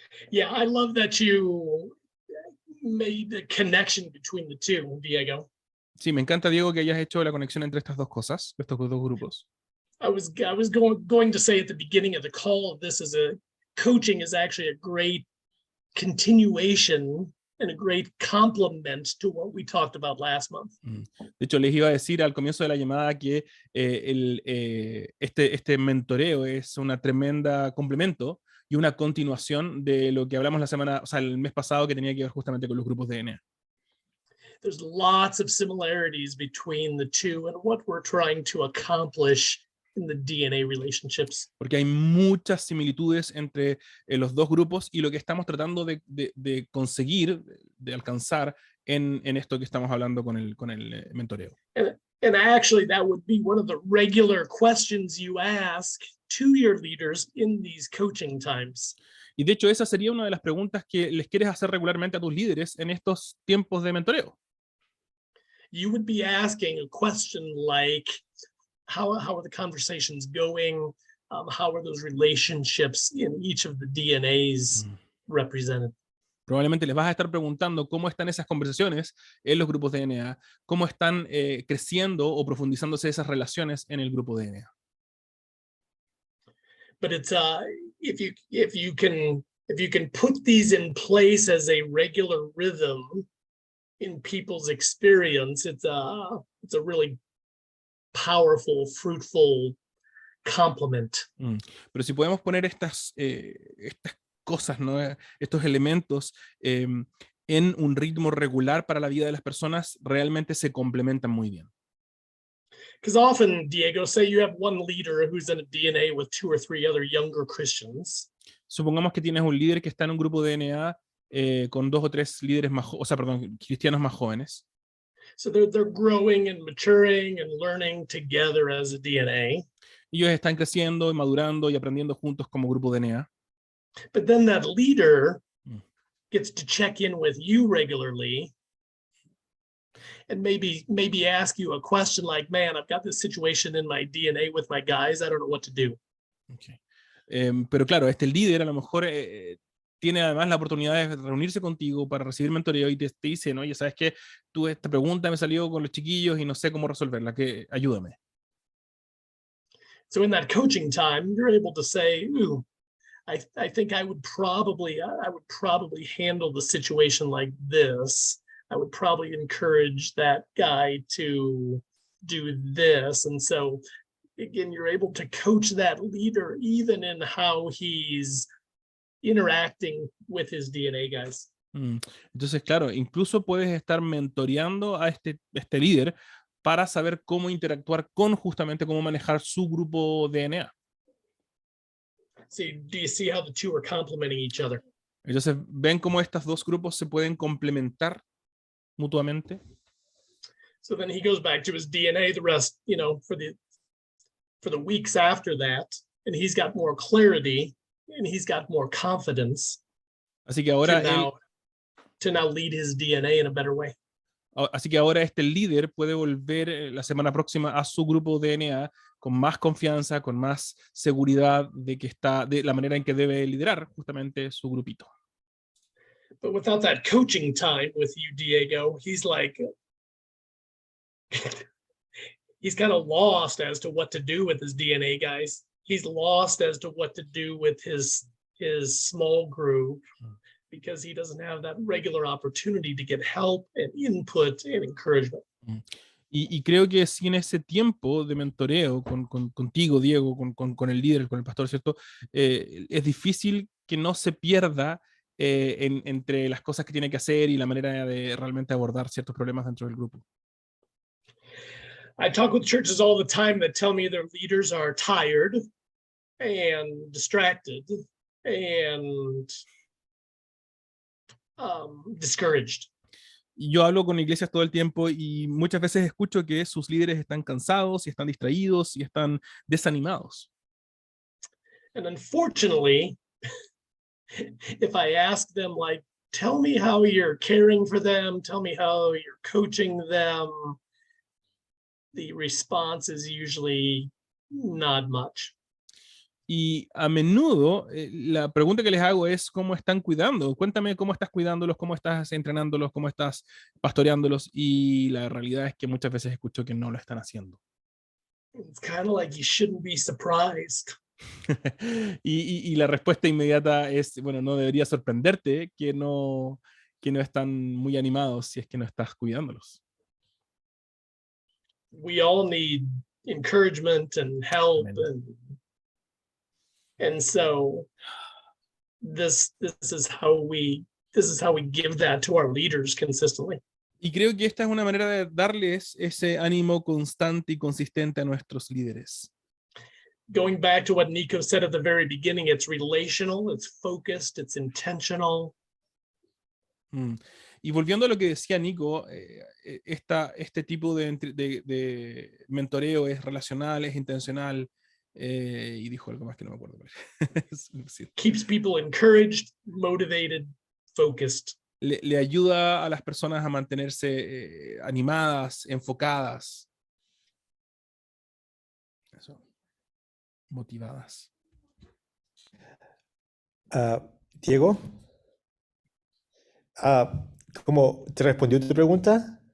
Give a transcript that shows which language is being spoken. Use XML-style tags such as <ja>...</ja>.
<en>Yeah, I love that you made the connection between the two, Diego.</en> <es>Sí, me encanta, Diego, que hayas hecho la conexión entre estas dos cosas, estos dos grupos.</es> <en>I was going to say at the beginning of the call, this is coaching is actually a great continuation and a great complement to what we talked about last month.</en> <es>De hecho, les iba a decir al comienzo de la llamada que este mentoreo es una tremenda complemento y una continuación de lo que hablamos el mes pasado, que tenía que ver justamente con los grupos de DNA.</es> <en>There's lots of similarities between the two and what we're trying to accomplish in the DNA relationships.</en> <es>Porque hay muchas similitudes entre los dos grupos y lo que estamos tratando de conseguir, de alcanzar en esto que estamos hablando con el mentoreo.</es> <en>And actually, that would be one of the regular questions you ask to your leaders in these coaching times.</en> <es>Y de hecho, esa sería una de las preguntas que les quieres hacer regularmente a tus líderes en estos tiempos de mentoreo.</es> <en>You would be asking a question like, how are the conversations going? How are those relationships in each of the DNAs represented?</en> <es>Probablemente les vas a estar preguntando cómo están esas conversaciones en los grupos de DNA, cómo están creciendo o profundizándose esas relaciones en el grupo de DNA.</es> <en>But it's if you can put these in place as a regular rhythm in people's experience, it's a really powerful, fruitful complement.</en> <es>Pero si podemos poner estas cosas, ¿no? Estos elementos en un ritmo regular para la vida de las personas, realmente se complementan muy bien.</es> <en>Because often, Diego, say you have one leader who's in a DNA with 2 or 3 other younger Christians.</en> <es>Supongamos que tienes un líder que está en un grupo de DNA con 2 o 3 líderes cristianos más jóvenes.</es> <en>So they're growing and maturing and learning together as a DNA.</en> <es>Ellos están creciendo y madurando y aprendiendo juntos como grupo de DNA.</es> <en>But then that leader gets to check in with you regularly and maybe ask you a question like, man, I've got this situation in my DNA with my guys. I don't know what to do. Okay.</en> <es>Pero claro, este líder a lo mejor tiene además la oportunidad de reunirse contigo para recibir mentoreo y te dice, ¿no? Ya sabes que esta pregunta me salió con los chiquillos y no sé cómo resolverla, ayúdame.</es> <en>So in that coaching time, you're able to say, ooh, I think I would probably handle the situation like this. I would probably encourage that guy to do this. And so again, you're able to coach that leader even in how he's interacting with his DNA guys.</en> <es>Entonces, claro, incluso puedes estar mentoreando a este líder para saber cómo interactuar justamente cómo manejar su grupo DNA.</es> <en>See, do you see how the two are complementing each other?</en> <es>Entonces, ¿ven cómo estos dos grupos se pueden complementar mutuamente?</es> <en>So then he goes back to his DNA the rest, for the weeks after that, and he's got more clarity and he's got more confidence</en> <es>Así que ahora</es> <en>to now lead his DNA in a better way.</en> <es>Así que ahora este líder puede volver la semana próxima a su grupo DNA con más confianza, con más seguridad de que está de la manera en que debe liderar justamente su grupito.</es> <en>But without that coaching time with you, Diego, he's like, he's kind of lost as to what to do with his DNA guys. He's lost as to what to do with his small group because he doesn't have that regular opportunity to get help and input and encouragement.</en> <es>Y creo que si en ese tiempo de mentoreo contigo, Diego, con el líder, con el pastor, ¿cierto? Es difícil que no se pierda entre las cosas que tiene que hacer y la manera de realmente abordar ciertos problemas dentro del grupo.</es> <en>I talk with churches all the time that tell me their leaders are tired and distracted and discouraged.</en> <es>Yo hablo con iglesias todo el tiempo y muchas veces escucho que sus líderes están cansados y están distraídos y están desanimados.</es> <en>And unfortunately, if I ask them, like, tell me how you're caring for them, tell me how you're coaching them, the response is usually not much.</en> <es>Y a menudo la pregunta que les hago es cómo están cuidando. Cuéntame cómo estás cuidándolos, cómo estás entrenándolos, cómo estás pastoreándolos. Y la realidad es que muchas veces escucho que no lo están haciendo.</es> <en>It's kind of like you shouldn't be surprised.</en> <es>y la respuesta inmediata es, bueno, no debería sorprenderte que no están muy animados si es que no estás cuidándolos.</es> <en>We all need encouragement and help. And so this is how we give that to our leaders consistently.</en> <es>Y creo que esta es una manera de darles ese ánimo constante y consistente a nuestros líderes. Going back to what Nico said at the very beginning, it's relational, it's focused, it's intentional. Y volviendo a lo que decía Nico, este tipo de mentoreo es relacional, es intencional, y dijo algo más que no me acuerdo. Keeps people encouraged, motivated, focused. Le ayuda a las personas a mantenerse animadas, enfocadas. Eso. Motivadas. Diego, ¿cómo te respondió tu pregunta?</es>